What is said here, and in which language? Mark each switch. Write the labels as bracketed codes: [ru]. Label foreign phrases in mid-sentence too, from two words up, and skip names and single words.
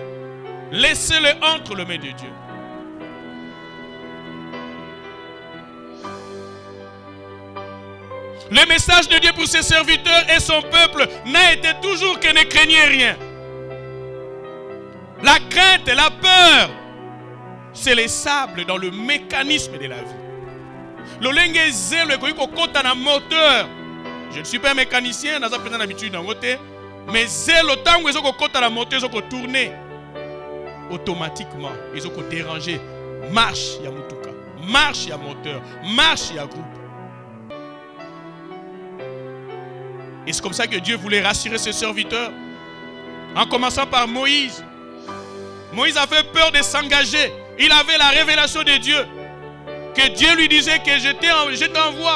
[fr] Laissez-le entre les mains de Dieu. Le message de Dieu pour ses serviteurs et son peuple n'a été toujours que ne craignez rien. La crainte et la peur, c'est les sables dans le mécanisme de la vie. [ln] L'olenge zèle kota na moteur. [fr] Je ne suis pas un mécanicien, n'a pas l'habitude d'en côté, mais zèle autant que ils [ln] kota na moteur, [fr] ils tourner automatiquement, ils ont déranger. [ln] Marche ya mutuka, marche ya moteur, marche ya groupe. [fr] Et c'est comme ça que Dieu voulait rassurer ses serviteurs. En commençant par Moïse. Moïse avait peur de s'engager. Il avait la révélation de Dieu. Que Dieu lui disait que je t'envoie.